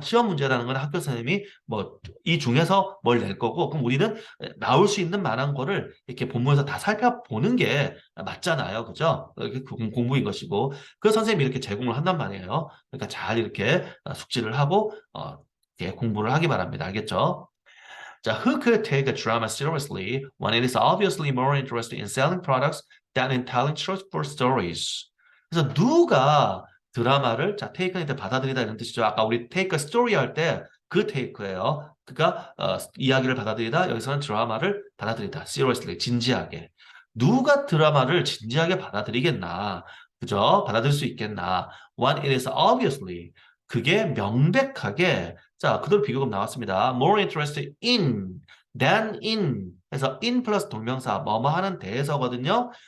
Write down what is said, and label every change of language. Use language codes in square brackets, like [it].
[ko] 시험 문제라는 건 학교 선생님이 뭐, 이 중에서 뭘 낼 거고, 그럼 우리는 나올 수 있는 만한 거를 이렇게 본문에서 다 살펴보는 게 맞잖아요. 그죠? 이게 공부인 것이고. 그 선생님이 이렇게 제공을 한단 말이에요. 그러니까 잘 이렇게 숙지를 하고, 이렇게 공부를 하기 바랍니다. 알겠죠? [en] 자, who could take a drama seriously when it is obviously more interested in selling products than in telling truthful stories? [ko] 그래서 누가 드라마를 자, take는 때 받아들이다 이런 뜻이죠. 아까 우리 take a story 할 때 그 take예요. 그러니까 이야기를 받아들이다 여기서는 드라마를 받아들이다. seriously 진지하게. 누가 드라마를 진지하게 받아들이겠나? 그죠? 받아들일 수 있겠나? [en] When it is obviously [ko] 그게 명백하게 자, 그대로 비교급 나왔습니다. [en] More interested in than in. [ko] 그래서 in 플러스 동명사 뭐뭐 하는 대해서거든요.